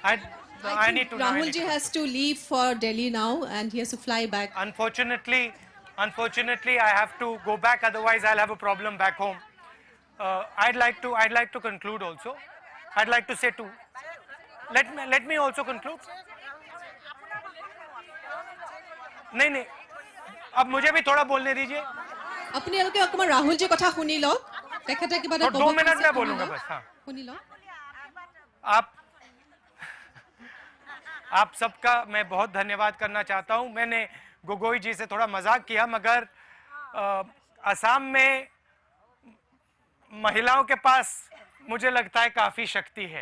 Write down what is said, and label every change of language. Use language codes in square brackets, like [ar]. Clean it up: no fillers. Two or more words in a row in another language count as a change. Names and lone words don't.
[en] I need to. Rahul ji has to leave for Delhi now, and he has to fly back. Unfortunately, Unfortunately, I have to go back. Otherwise, I'll have a problem back home. I'd like to conclude also. I'd like to say let me also conclude. [hi] नहीं, अब मुझे भी थोड़ा बोलने दीजिए. [as] আপোনালোকে অকমান ৰাহুল জি কথা শুনি লওক তেখেতে কিবা এটা [hi] 2 मिनट में बोलूंगा बस. हाँ, [as] শুনি লওক [hi] आप सबका मैं बहुत धन्यवाद करना चाहता हूं. मैंने गोगोई जी से थोड़ा मजाक किया, मगर असम में महिलाओं के पास मुझे लगता है काफी शक्ति है.